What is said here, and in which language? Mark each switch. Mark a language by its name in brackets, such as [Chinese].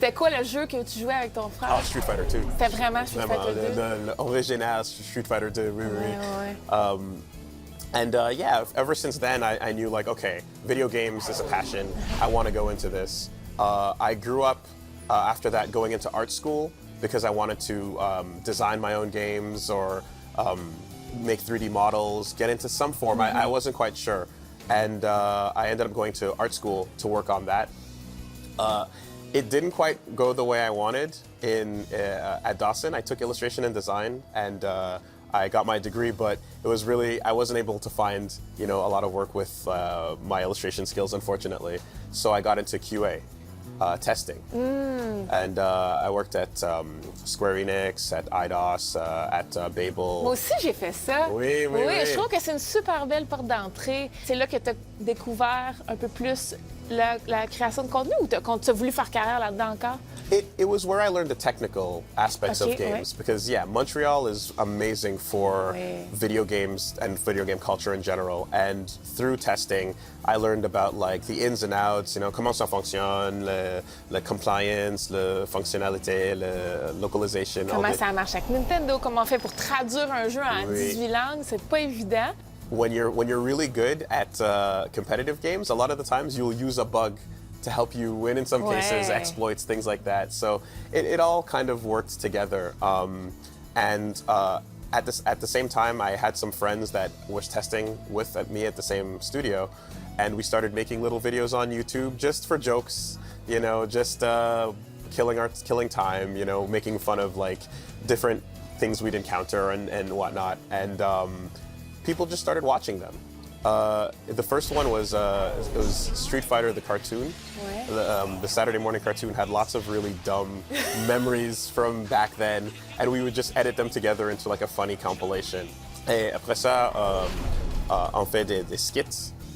[French] C'était quoi le jeu que tu jouais avec ton frère? Oh, Street Fighter 2. C'était vraiment Street Fighter 2? L'original Street Fighter 2, oui, oui. Ouais. [English] And yeah, ever since then, I knew like, okay, video games is a passion. I want to go into this. I grew up after that going into art school because I wanted to design my own games or make 3D models, get into some form. I wasn't quite sure. And I ended up going to art school to work on that. It didn't quite go the way I wanted at Dawson. I took illustration and design, and I got my degree, but it was really, I wasn't able to find, a lot of work with my illustration skills, unfortunately. So I got into QA. Testing. And I worked at Square Enix, at IDOS, at Babel. [French] Moi aussi, j'ai fait ça. Oui. Je trouve que c'est une super belle porte d'entrée. C'est là que tu as découvert un peu plus la création de contenu ou tu as voulu faire carrière là-dedans encore? [English] It was where I learned the technical aspects of games because, Montreal is amazing for video games and video game culture in general. And through testing, I learned about like the ins and outs, [French] comment ça fonctionne, le compliance, la fonctionnalité, la localisation. Comment ça marche avec Nintendo, comment on fait pour traduire un jeu en 18 langues, c'est pas évident. [English] When you're really good at competitive games, a lot of the times you'll use a bug to help you win in some cases, exploits, things like that. So it all kind of worked together. And at the same time, I had some friends that was testing with me at the same studio, and we started making little videos on YouTube just for jokes, just killing time, making fun of like different things we'd encounter and whatnot. And people just started watching them. The first one was it was Street Fighter the cartoon. The Saturday morning cartoon had lots of really dumb memories from back then, and we would just edit them together into like a funny compilation. [French] Et après ça, on fait des skits.